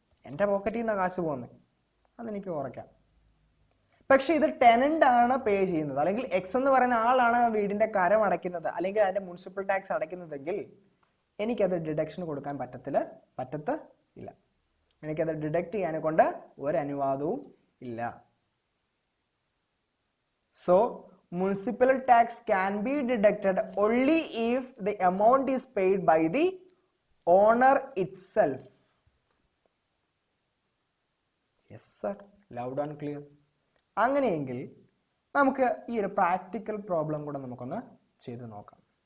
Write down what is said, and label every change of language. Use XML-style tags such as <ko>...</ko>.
<ml>എൻ്റെ പോക്കറ്റിൽ നിന്നാണ് കാശ് പോകുന്നത്, അതെനിക്ക് കുറയ്ക്കാം. പക്ഷെ ഇത് ടെനന്റ് ആണ് പേ ചെയ്യുന്നത്, അല്ലെങ്കിൽ എക്സ് എന്ന് പറയുന്ന ആളാണ് വീടിന്റെ കരം അടയ്ക്കുന്നത്, അല്ലെങ്കിൽ അതിന്റെ മുനിസിപ്പൽ ടാക്സ് അടയ്ക്കുന്നതെങ്കിൽ എനിക്കത് ഡിഡക്ഷൻ കൊടുക്കാൻ പറ്റത്തില്ല. എനിക്കത് ഡിഡക്ട് ചെയ്യാനെ കൊണ്ട് ഒരു അനുവാദവും ഇല്ല.</ml> <en>So municipal tax can be deducted only if the amount is paid by the owner itself. Yes sir, loud and clear.</en> <ml>അങ്ങനെയെങ്കിൽ നമുക്ക് ഈ ഒരു പ്രാക്ടിക്കൽ പ്രോബ്ലം കൂടെ നമുക്കൊന്ന് ചെയ്തു നോക്കാം.</ml>